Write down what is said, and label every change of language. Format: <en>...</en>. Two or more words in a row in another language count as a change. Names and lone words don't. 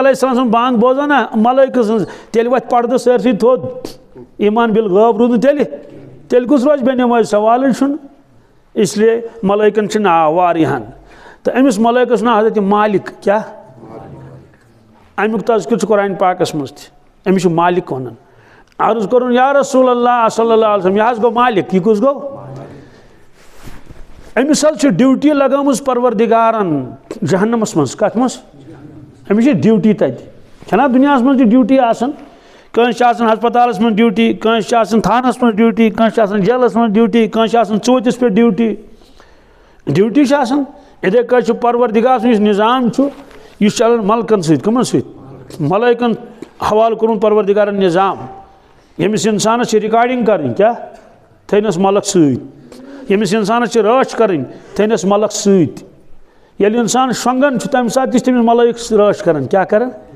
<ar>علیہ السلام</ar> <ks>سٕنٛز بانگ بوزو نا ملٲیکہٕ سٕنٛز تیٚلہِ وۄتھِ پردٕ سٲرسٕے تھوٚد ایٖمان بالغٲب روٗد نہٕ تیٚلہِ کُس روزِ بے نٮ۪مٲزۍ سوالٕے چھُنہٕ اسلیے ملٲیکن چھِ ناو واریاہن تہٕ أمِس ملٲیکس ناو حضرت مالک کیٛاہ امیُک تذکر چھُ قرآن پاکس منٛز تہِ أمِس چھُ مالک ونان عرض کوٚرُن</ks> <ar>یا رسول اللہ صلی اللہ علیہ وسلم</ar> <ks>یہِ حظ گوٚو مالک یہِ کُس گوٚو أمِس حظ چھِ ڈیوٹی لگٲمٕژ پروردِگارن جہنمس منٛز کتھ منٛز أمِس چھِ ڈیوٹی تتہِ چھنا دُنیاہس منٛز تہِ ڈیوٹی آسان کٲنٛسہِ چھِ آسان ہسپتالس منٛز ڈیوٹی کٲنٛسہِ چھِ آسان تھانس منٛز ڈیوٹی کٲنٛسہِ چھِ آسان جیلس منٛز ڈیوٹی کٲنٛسہِ چھِ آسان ژوٗنٛٹھِس پٮ۪ٹھ ڈیوٹی چھِ آسان یِتھَے کٲٹھۍ چھُ پروردِگار سُنٛد یُس نظام چھُ یہِ چھُ چلان ملکن سۭتۍ کٕمن سۭتۍ ملٲیکن حوالہٕ کوٚرمُت پروردِگارن نظام ییٚمِس انسانس چھِ رِکاڈِنٛگ کرٕنۍ کیٛاہ تھٲینس ملک سۭتۍ ییٚمِس انسانس چھِ رٲچھ کرٕنۍ تھٲینس ملک سۭتۍ ییٚلہِ انسان شۄنٛگان چھُ تمہِ ساتہٕ تہِ چھِ تٔمِس ملٲیک رٲچھ کران کیٛاہ کران</ks>